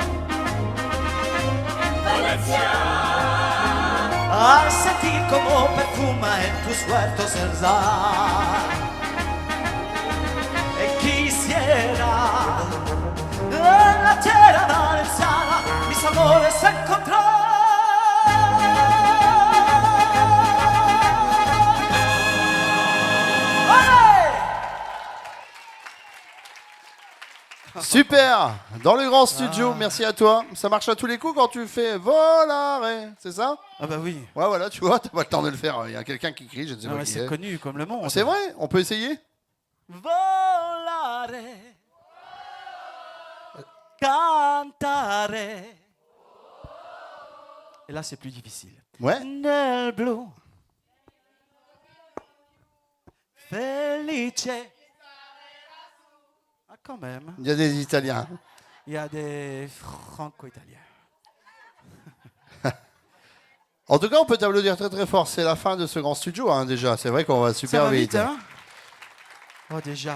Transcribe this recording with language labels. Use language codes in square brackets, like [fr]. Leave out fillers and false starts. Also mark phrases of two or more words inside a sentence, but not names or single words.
[es] Valencia, al sentir como perfuma en tus huertos el zar, quisiera en la tierra valenciana mis amores encontrar. [fr] Super. Dans le grand studio, merci à toi. Ça marche à tous les coups quand tu fais volare, c'est ça? Ah bah oui. Ouais, voilà, tu vois, t'as pas le temps de le faire. Il y a quelqu'un qui crie, je ne sais Ah pas ouais, qui c'est est. connu comme le monde. C'est vrai? On peut essayer? [it] Volare, cantare, [fr] Et là, c'est plus difficile. Ouais. [it] nel blu, felice. [fr] Ah, quand même. Il y a des Italiens. Il y a des franco-italiens. En tout cas, on peut t'applaudir très très fort. C'est la fin de ce grand studio, hein, déjà. C'est vrai qu'on va super Ça va vite. vite, hein? Oh, déjà.